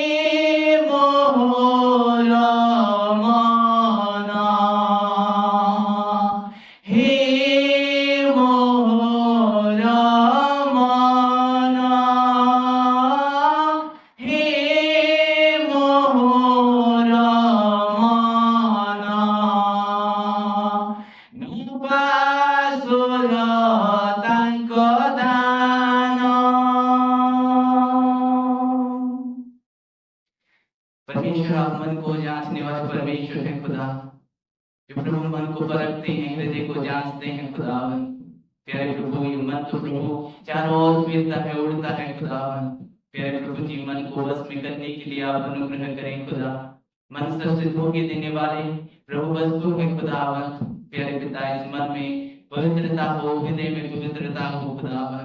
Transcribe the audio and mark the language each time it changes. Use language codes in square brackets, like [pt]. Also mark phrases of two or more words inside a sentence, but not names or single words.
[or] ମୋହର ମନ ହେ ମୋହର ମନ ହେ ମୋହର ମନ ନପାସୁର ତାଙ୍କ ଦାନ [hi] परमेश्वर आप मन को जांचने वाले परमेश्वर है खुदा जो प्रभु मन को परखते हैं हृदय को जांचते हैं खुदावन प्यारे प्रभु ये मन तो प्रभु चारों ओर फिरता है उड़ता है खुदावन प्यारे प्रभु जी मन को वश में करने के लिए आप अनुग्रह करें खुदा मन सबसे धोखे देने वाले प्रभु वस्तु है खुदावन प्यारे पिता इस मन में पवित्रता हो, हृदय में पवित्रता हो खुदावन।